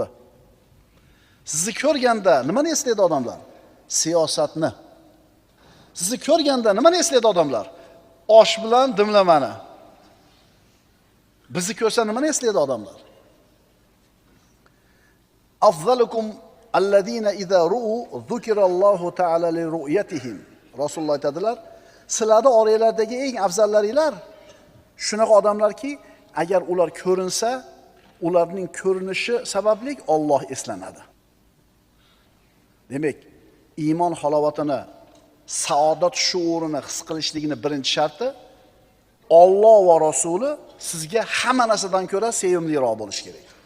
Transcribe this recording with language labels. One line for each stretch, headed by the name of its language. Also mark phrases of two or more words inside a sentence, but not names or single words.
Uzbek: Sizni ko'rganda nimani eslaydi odamlar? Siyosatni. Sizni ko'rganda nimani eslaydi odamlar? Osh bilan dimlamani. Bizni ko'rsa nimani eslaydi odamlar?
Arabic: أفضلكم الذين إذا رؤوا ذكر الله تعالى لرؤيتهم.
Uzbek: Rasululloh aytadilar: sizlarning oranglardagi eng afzallaringlar shunaqa odamlarki, agar ular ko'rinsa, ularning ko'rinishi sababli Alloh eslanadi. Demak, iymon halovatini, saodat shuurini his qilishligini birinchi sharti Alloh va Rasuli sizga hamma narsadan ko'ra sevimliroq bo'lish kerak.